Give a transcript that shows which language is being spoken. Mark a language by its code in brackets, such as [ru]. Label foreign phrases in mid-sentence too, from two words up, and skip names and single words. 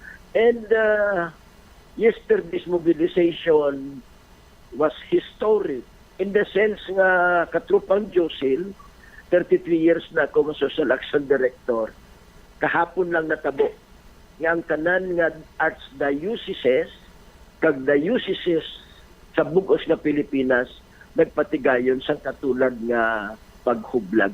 [en] And yesterday's mobilization was historic in the sense [hil] nga katrupang Josil, 33 years na ako [en] social action director. [hil] Kahapon lang natabo nga ang tanan nga archdioceses kag dioceses sa bugos nga Pilipinas nagpatigayon sa katulad nga paghublag.